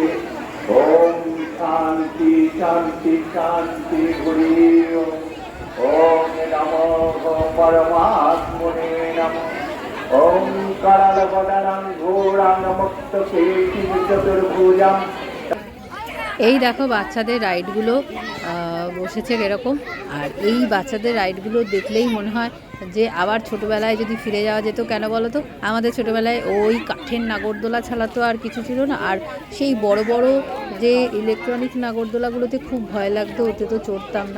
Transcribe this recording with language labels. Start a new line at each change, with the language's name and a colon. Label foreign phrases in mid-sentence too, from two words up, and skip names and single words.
Sanskrit: ओम शांति शांति शांति हरि ओम नमो परमात्मने नमः। ओम करलवदनं घोरं मुक्तकेशं चतुर्भुजं।
Bangla: এই দেখো বাচ্চাদের রাইডগুলো বসেছে এরকম। আর এই বাচ্চাদের রাইডগুলো দেখলেই মনে হয় যে আবার ছোটোবেলায় যদি ফিরে যাওয়া যেত। কেন বলো তো, আমাদের ছোটোবেলায় ওই কাঠের নাগরদোলা ছাড়া তো আর কিছু ছিল না। আর সেই বড় বড় যে ইলেকট্রনিক নাগরদোলাগুলোতে খুব ভয় লাগতো, ওতে তো চড়তাম না।